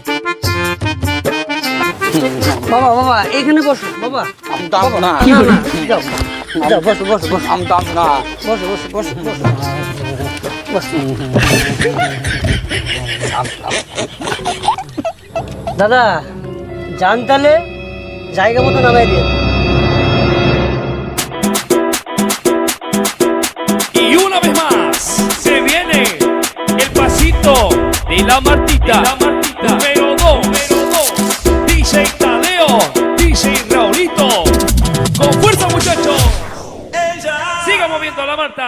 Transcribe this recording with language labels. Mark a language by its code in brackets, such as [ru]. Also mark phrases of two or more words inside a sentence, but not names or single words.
[bn] বাবা এখানে বসো বাবা। যাও বসো। দাদা যান তাহলে, জায়গা মতো নামাই দিয়ে। [es] Y una vez más se viene el pasito de la Martita. Número 2, DJ Tadeo, DJ Raulito. Con fuerza muchachos. Siga moviendo la Marta.